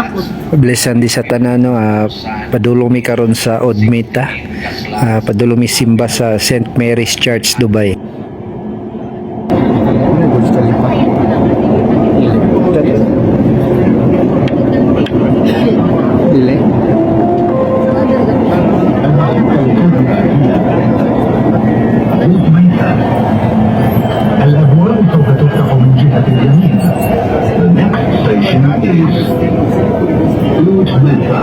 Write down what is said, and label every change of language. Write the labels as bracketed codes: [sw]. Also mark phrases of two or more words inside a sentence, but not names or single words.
[ceb] Blessan di sa tanan no, padulong mi karon sa Odmita. Padulong mi simba sa St. Mary's Church, Dubai. Dili. [ar] الأبواب سوف تفتح من جهة اليمين. [en] The next station is Udmeta.